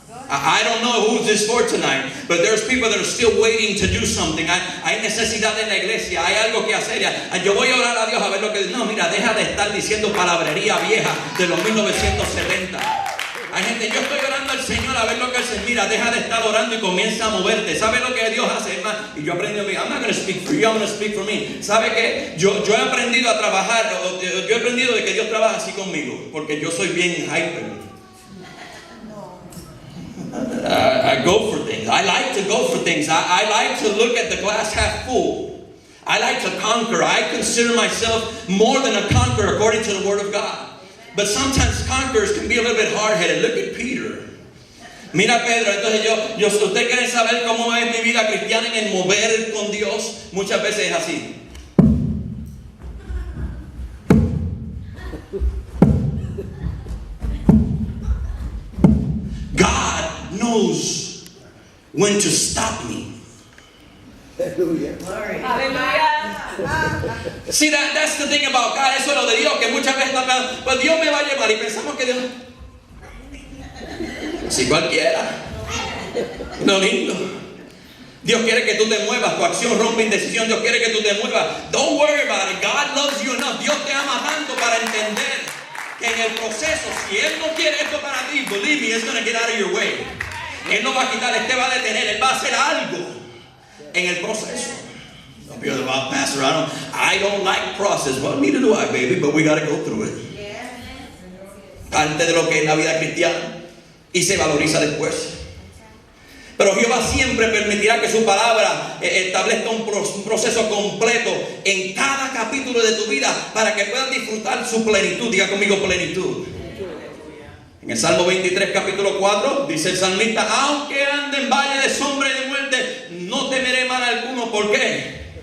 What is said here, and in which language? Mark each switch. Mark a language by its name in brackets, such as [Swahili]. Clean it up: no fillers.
[English] I don't know who's this for tonight, but there's people that are still waiting to do something. [Spanish] Hay necesidad en la iglesia, hay algo que hacer. Yo voy a orar a Dios a ver lo que... No, mira, deja de estar diciendo palabrería vieja de los 1970. Hay gente, yo estoy orando al Señor a ver lo que Él dice. Mira, deja de estar orando y comienza a moverte. ¿Sabe lo que Dios hace, hermano? Y yo aprendí a mí, [English] I'm not going to speak for you, I'm going to speak for me. [Spanish] ¿Sabe qué? Yo he aprendido a trabajar, yo he aprendido de que Dios trabaja así conmigo, porque yo soy bien hyper. [English] I go for things. I like to go for things. I like to look at the glass half full. I like to conquer. I consider myself more than a conqueror according to the Word of God. But sometimes conquerors can be a little bit hard-headed. Look at Peter. [Spanish] Mira Pedro, entonces ustedes quieren saber cómo es mi vida cristiana en el mover con Dios. Muchas veces es así. [English] God knows when to stop me. [Spanish] Aleluya. [English] See, that's the thing about God. [Spanish] Eso es lo de Dios, que muchas veces pues Dios me va a llevar y pensamos que Dios, si cualquiera, no lindo. Dios quiere que tú te muevas, tu acción rompe indecisión. Dios quiere que tú te muevas. [English] Don't worry about it. God loves you enough. [Spanish] Dios te ama tanto para entender que en el proceso, si Él no quiere esto para ti, [English] believe me, it's going to get out of your way. [Spanish] Él no va a quitar, Él te va a detener, Él va a hacer algo en el proceso. [English] Don't be about Pastor, I don't like process. Well, neither do I, baby, but we got to go through it. [Spanish] Parte de lo que es la vida cristiana y se valoriza después. Pero Jehová siempre permitirá que su palabra establezca un proceso completo en cada capítulo de tu vida para que puedas disfrutar su plenitud. Diga conmigo plenitud. En el Salmo 23, capítulo 4, dice el salmista: aunque ande en valle de sombra y de muerte, no temeré mal alguno. ¿Por qué?